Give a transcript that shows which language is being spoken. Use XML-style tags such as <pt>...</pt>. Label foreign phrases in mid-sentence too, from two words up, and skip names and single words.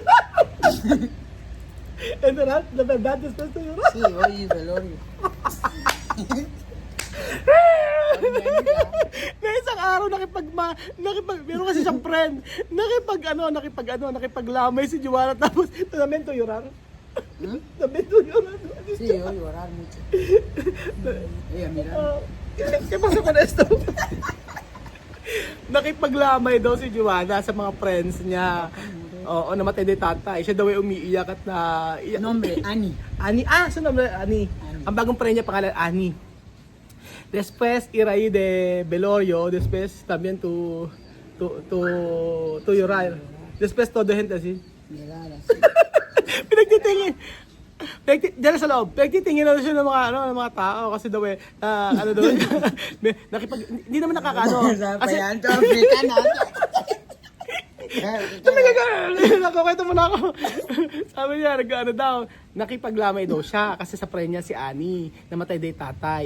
<es>Enterrar, la verdad, después de llorar. Sí, hoy velorio.</es> <tl>Na isang araw meron kasi siyang friend, nakipaglamay si Joanna, tapos</tl> <es>también to llorar. También to llorar. Sí, hoy llorar mucho. Ella mira. ¿Qué pasa con esto?</es> <tl>Nakipaglamay daw si Joanna sa mga friends niya. Oo, namatay din tatay. Siya daw ay umiiyak at na...</tl> <es>Nombre, Ani. Ani, su nombre Ani.</es> <tl>Ang bagong friend niya pangalan Ani.</tl> <es>Después iraí de velorio, después también tu llorar. Después todo gente así. Mirar así.</es> <tl>Pinagtitingin. Diyan sa loob, pinagtitingin daw siya ng mga tao kasi daw hindi naman nakakaano. Kasi nakukwento mo na ako. Sabi niya, nakipaglamay daw siya kasi sa friend niya si Annie, namatay day tatay.</tl>